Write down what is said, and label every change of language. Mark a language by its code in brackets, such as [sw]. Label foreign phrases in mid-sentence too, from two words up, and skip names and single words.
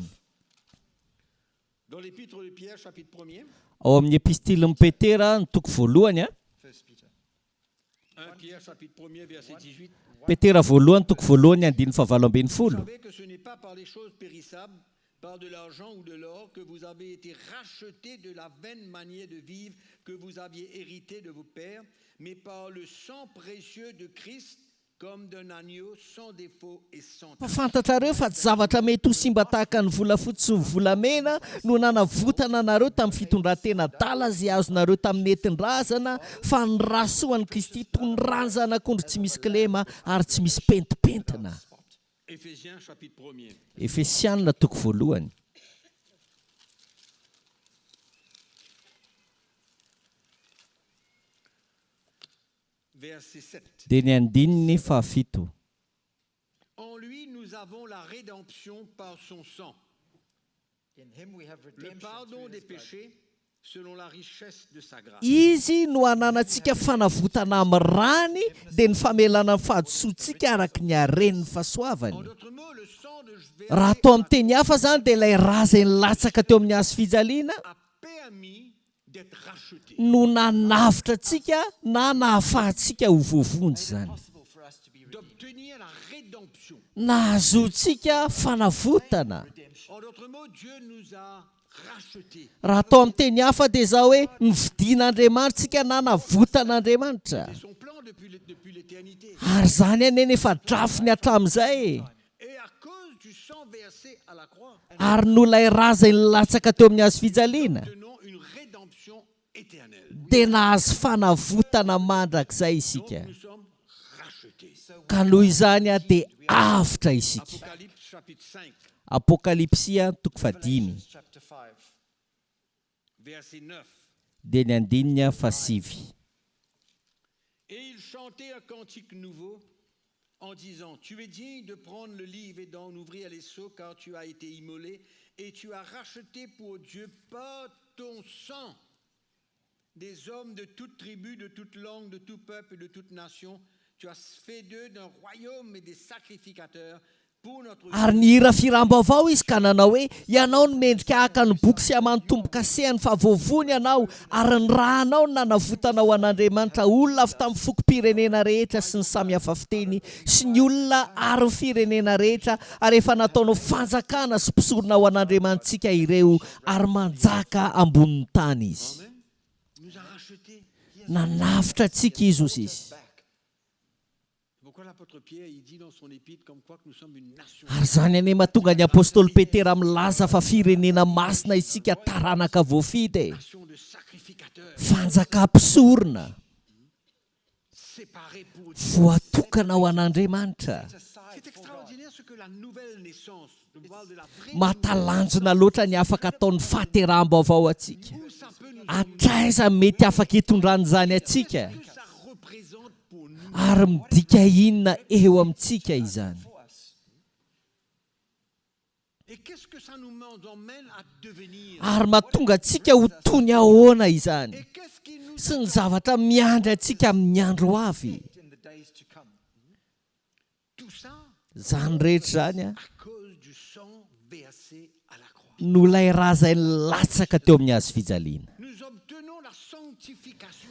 [fr] Dans l'épître de Pierre, chapitre 1er, [mg] Ao amin'ny epistilin'i Petera ny toko voalohany a. [en] First Peter. [fr] 1 Pierre, chapitre 1er, verset 18. [mg] Petera voalohany toko voalohany andininy fahavalo ambin'ny [fr] Vous [mg] folo. [fr] savez que ce n'est pas par les choses périssables, par de l'argent ou de l'or, que vous avez été rachetés de la vaine manière de vivre que vous aviez hérité de vos pères, mais par le sang précieux de Christ, comme d'un agneau sans défaut et sans [mg] fa fantatrareo fa tsy zavatra mety ho simba tahaka ny volafotsy sy ny volamena no nanavotana anareo tamin'ny fitondrantena dala zay azonareo tamin'ny entin-drazana fa ny rasoan'i Kristy toy ny rano zanak'ondry tsy misy kilema ary tsy misy pentipentina. [fr] Éphésiens chapitre 1er. [mg] Efesianina toko voalohany. [fr] Verset 7. [mg] Dia ny andininy fahafito. [fr] En lui, nous avons la rédemption par son sang, [en] In him we have [fr] le [en] redemption [fr] pardon [en] through [fr] des [en] his blood. [fr] péchés selon la richesse de sa grâce. [mg] Izy no ananantsika fanavotana amin'ny rany dia ny famelana ny fahadisoantsika araka ny haren'ny [fr] En [mg] fahasoavany. [fr] d'autres mots, le sang de [mg] Raha atao amin'ny teny hafa zany dia ilay raza latsaka teo amin'ny hazo fijaliana [fr] a permis d'être racheté. [mg] no nanavitra antsika na nahafahantsika ho voavonjy zany. [en] Possible for us to be redeemed. [fr] D'obtenir la rédemption. [mg] Nahazontsika fanavotana. [fr] En d'autres mots, Dieu nous a rachetés. [mg] Raha atao amin'ny teny hafa dia izao hoe nividian'Andriamanitra na navotan'Andriamanitra. [fr] C'est son plan depuis l'éternité. [mg] Ary zany aneny efa drafiny hatramin'izay. [fr] Et à cause du sang versé à la croix, [mg] Ary no ilay raza latsaka teo amin'ny hazo fijaliana [fr] nous tenons une rédemption éternelle. [mg] dia nahazo fanavotana mandrakizay isika. [fr] Nous sommes rachetés. [mg] Ka noho izany dia avitra isika. [fr] Apocalypse chapitre 5, [mg] Apokalipsia toko 5 [en] Chapter 5. [fr] verset 9. [mg] dia ny andininy fahasivy. [fr] Et il chantait un cantique nouveau en disant, tu es digne de prendre le livre et d'en ouvrir les sceaux, car tu as été immolé et tu as racheté pour Dieu par ton sang des hommes de toute tribu, de toute langue, de tout peuple et de toute nation. Tu as fait d'eux d'un royaume et des sacrificateurs pour notre [mg] Ary ny hira firam-baovao izy ka nanao hoe ianao no mendrika haka ny boky sy amanotombo-kasehany fa voavony ianao ary ny raha anao no nanavotanao an'Andriamanitra olona avy tamin'ny fokom-pirenena rehetra sy ny samihafa fiteny sy ny olona ary ny firenena rehetra ary efa nataonao fanjakana sy mpisorona ho an'Andriamanitsika ireo ary manjaka ambonin'ny tany izy. [fr] Amen. Il nous a rachetés. [mg] Nanavitra antsika izy ozy izy. [fr] C'est pourquoi l'apôtre Pierre, il dit dans son épître comme quoi que nous sommes une nation. [mg] Ary zany ane mahatonga ny apôstôly Petera milaza fa firenena masina isika taranaka voafity, [fr] Nation de sacrificateurs, [mg] fanjaka mpisorona, [fr] séparés pour Dieu. [mg] voatokana ho an'Andriamanitra. [fr] C'est extraordinaire ce que la nouvelle naissance, je parle de la vraie, [mg] Matalanjona loatra ny afaka ataon'ny fahateram-baovao atsika. [fr] où ça peut nous [mg] Atraiza mety afaka hitondran'izany atsika [fr] que ça représente pour nous. [mg] ary midika inona eo amintsika izany. [en] For us. [fr] Et qu'est-ce que ça nous emmène à devenir? [mg] Ary mahatonga antsika ho tony ahoana izany [fr] Et qu'est-ce qui nous... [mg] sy ny zavatra miandry antsika amin'ny andro avy. [en] In the days to come. [fr] Tout ça [mg] Zany rehetra zany [fr] à cause du sang versé à la croix. [mg] no ilay raza latsaka teo amin'ny hazo fijaliana. [fr] Nous obtenons la sanctification.